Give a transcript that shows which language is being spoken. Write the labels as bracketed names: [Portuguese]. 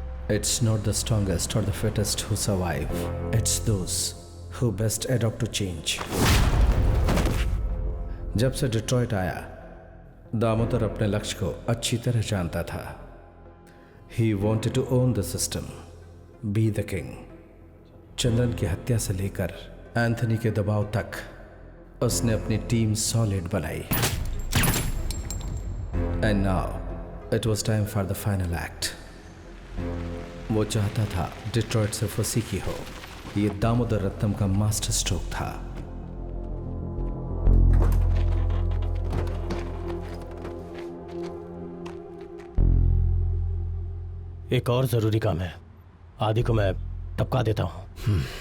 [English] It's not the strongest or the fittest who survive. It's those who best adapt to change. [Hindi] जब से Detroit आया, दामोदर अपने लक्ष्य को अच्छी तरह जानता था। [English] He wanted to own the system, be the king. [Hindi] चंदन की हत्या से लेकर एंथनी के दबाव तक उसने अपनी टीम सॉलिड बनाई। [English] And now it was time for the final act. [Hindi] वो चाहता था डिट्रॉइट सिर्फ उसी की हो। ये दामोदर रत्नम का मास्टर स्ट्रोक था। एक और जरूरी काम है, आदि को मैं टपका देता हूं।